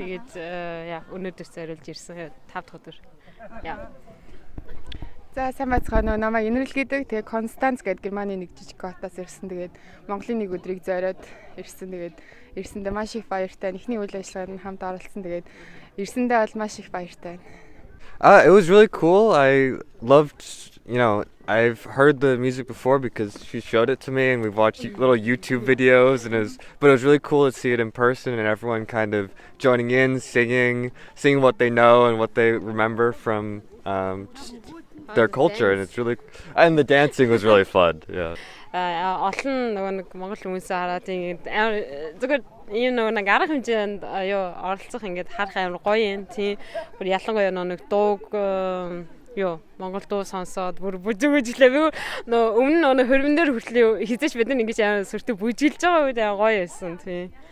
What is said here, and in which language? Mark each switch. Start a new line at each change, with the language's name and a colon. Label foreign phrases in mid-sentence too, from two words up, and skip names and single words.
Mongolian: Тэгээд яа өнөөдөр зориулж ирсэн 5 дахь өдөр. Яа. За сайн байцгаана уу. Намайг Инрэл гэдэг. Тэгээд Констанц гэдэг Германы нэг жижиг хотоос ирсэн. Тэгээд Монголын нэг өдрийг зориод ирсэн. Тэгээд ирсэндээ маш их баяртай. Эхний үйл ажиллагаанд хамт оролцсон. Тэгээд ирсэндээ бол маш их баяртай.
English: It was really cool. I loved, I've heard the music before because she showed it to me and we've watched little YouTube videos but it was really cool to see it in person and everyone kind of joining in, singing what they know and what they remember from just their culture and the dancing was really fun. Yeah.
Mongolian: Олон нэг Монгол хүмүүсээ хараад зүгээр ийм нэг арга хэмжээнд оролцох ингээд харах амар гоё юм тийм. Бүр ялангуяа нэг дууг Монгол дуу сонсоод бүр бүжиглээ. Өмнө хөрвөн дээр хүртэл хизээч бид нар ингэж амар сүртэй бүжиглж байгаа үед гоё байсан тийм.